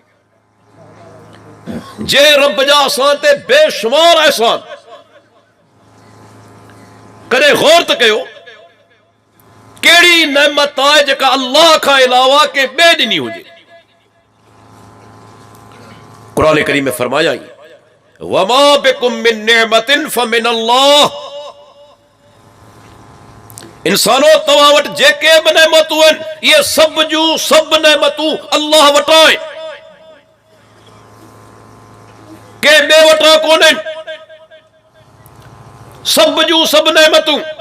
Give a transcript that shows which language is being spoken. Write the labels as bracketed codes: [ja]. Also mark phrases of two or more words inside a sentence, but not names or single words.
[sd] जे रब जा असां ते बेशुमार अहसान, कॾहिं गौर त कयो कहिड़ी नेमत आहे जेका अल्लाह खां अलावा के ॿिए ॾिनी हुजे। क़ुरान करीम में फरमाया, [ar] وما بكم من نعمة فمن الله. [sd] इंसानो, तव्हां वटि जेके बि नेमतूं आहिनि, इहे सभ जूं सभ नेमतूं अल्लाह वटां आहिनि, के ॿिए वटां कोन्हनि। सभ जूं सभ नेमतूं।